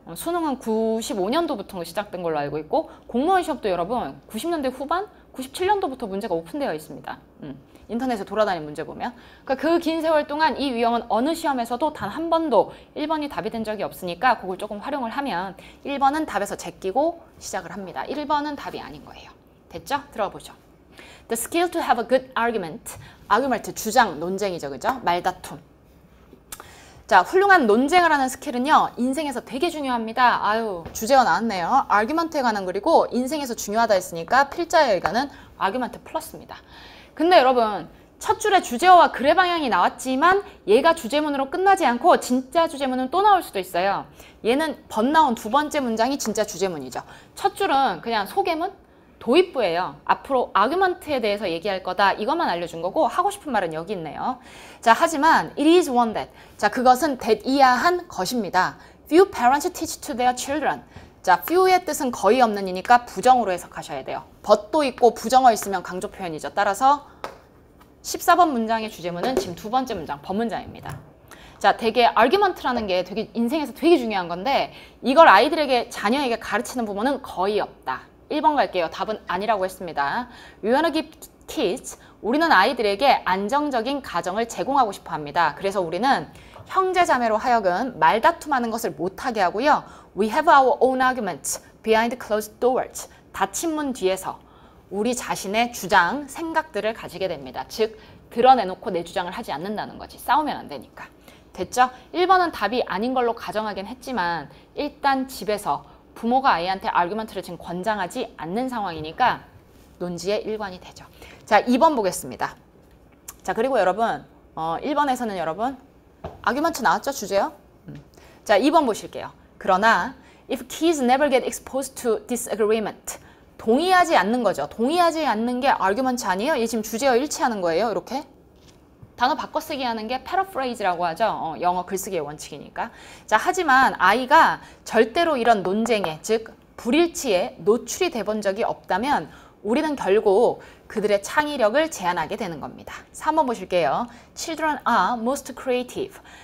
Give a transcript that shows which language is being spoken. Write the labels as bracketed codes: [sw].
[ko] 수능은 95년도부터 시작된 걸로 알고 있고 공무원 시험도 여러분 90년대 후반, 97년도부터 문제가 오픈되어 있습니다. 인터넷에 돌아다니는 문제 보면. 그러니까 그 긴 세월 동안 이 유형은 어느 시험에서도 단 한 번도 1번이 답이 된 적이 없으니까 그걸 조금 활용을 하면 1번은 답에서 제끼고 시작을 합니다. 1번은 답이 아닌 거예요. 됐죠? 들어보죠. [en] The skill to have a good argument. [ko] argument, 주장, 논쟁이죠. 그죠? 말다툼. 자, 훌륭한 논쟁을 하는 스킬은요. 인생에서 되게 중요합니다. 아유, 주제어 나왔네요. argument에 관한 글이고 인생에서 중요하다 했으니까 필자의 의견은 argument 플러스입니다. 근데 여러분 첫 줄에 주제어와 글의 방향이 나왔지만 얘가 주제문으로 끝나지 않고 진짜 주제문은 또 나올 수도 있어요. 얘는 나온 두 번째 문장이 진짜 주제문이죠. 첫 줄은 그냥 소개문, 도입부예요. 앞으로 아규먼트에 대해서 얘기할 거다. 이것만 알려준 거고 하고 싶은 말은 여기 있네요. 자, 하지만 [en] it is one that. [ko] 자, 그것은 that 이하한 것입니다. [en] Few parents teach to their children. [ko] 자, few의 뜻은 거의 없는 이니까 부정으로 해석하셔야 돼요. but도 있고 부정어 있으면 강조 표현이죠. 따라서 14번 문장의 주제문은 지금 두 번째 문장, 법문장입니다. 자, 되게 argument라는 게 되게 인생에서 되게 중요한 건데 이걸 아이들에게, 자녀에게 가르치는 부모는 거의 없다. 1번 갈게요. 답은 아니라고 했습니다. [en] We wanna give kids, [ko] 우리는 아이들에게 안정적인 가정을 제공하고 싶어 합니다. 그래서 우리는 형제 자매로 하여금 말다툼하는 것을 못하게 하고요. [en] We have our own arguments behind closed doors. [ko] 닫힌 문 뒤에서 우리 자신의 주장, 생각들을 가지게 됩니다. 즉, 드러내놓고 내 주장을 하지 않는다는 거지. 싸우면 안 되니까. 됐죠? 1번은 답이 아닌 걸로 가정하긴 했지만 일단 집에서 부모가 아이한테 아규먼트를 지금 권장하지 않는 상황이니까 논지의 일관이 되죠. 자, 2번 보겠습니다. 자, 그리고 여러분 1번에서는 여러분 아규먼트 나왔죠? 주제요? 자, 2번 보실게요. 그러나 [en] if kids never get exposed to disagreement, [ko] 동의하지 않는 거죠. 동의하지 않는 게 아규먼트 아니에요? 얘 지금 주제어 일치하는 거예요. 이렇게. 단어 바꿔쓰기 하는 게 패러프레이즈라고 하죠. 영어 글쓰기의 원칙이니까. 자, 하지만 아이가 절대로 이런 논쟁에, 즉 불일치에 노출이 돼본 적이 없다면 우리는 결국 그들의 창의력을 제한하게 되는 겁니다. 3번 보실게요. [en] Children are most creative.